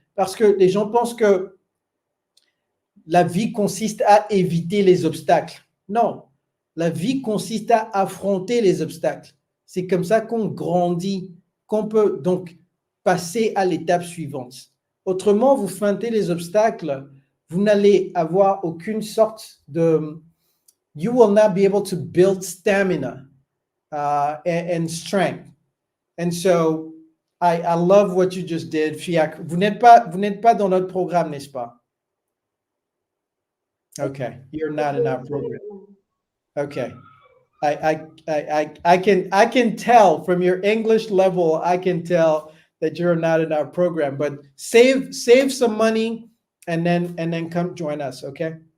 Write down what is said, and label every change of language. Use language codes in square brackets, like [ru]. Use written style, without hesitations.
[fr] Parce que les gens pensent que la vie consiste à éviter les obstacles. Non, la vie consiste à affronter les obstacles. C'est comme ça qu'on grandit, qu'on peut donc passer à l'étape suivante. Autrement, vous feintez les obstacles, vous n'allez avoir aucune sorte de... [en] You will not be able to build stamina and strength. And so, I love what you just did, Fiacre. [fr] Vous n'êtes pas dans notre programme, n'est-ce pas? [en] Okay, you're not in our program. Okay. I can tell from your English level, I can tell that you're not in our program, but save some money and then come join us, okay?